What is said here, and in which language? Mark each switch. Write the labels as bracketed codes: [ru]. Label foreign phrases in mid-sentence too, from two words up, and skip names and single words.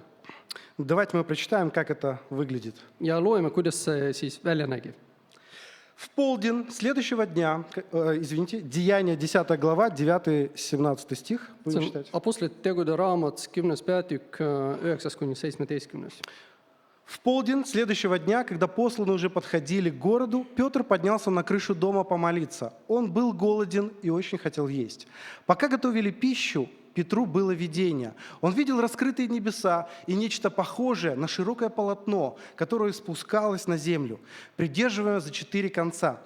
[ru] Давайте мы прочитаем, как это выглядит. [et] Ja loeme, kuidas see siis välja nägi. [ru] В полдень следующего дня, Деяния 10 глава, 9-17 стих, [et] See [ru] будем [et] on [ru] читать. [et] Apostlite tegude raamat, 10. peatükk, 9-17. [ru] В полдень следующего дня, когда посланные уже подходили к городу, Петр поднялся на крышу дома помолиться. Он был голоден и очень хотел есть. Пока готовили пищу, Петру было видение. Он видел раскрытые небеса и нечто похожее на широкое полотно, которое спускалось на землю, придерживая за 4 конца.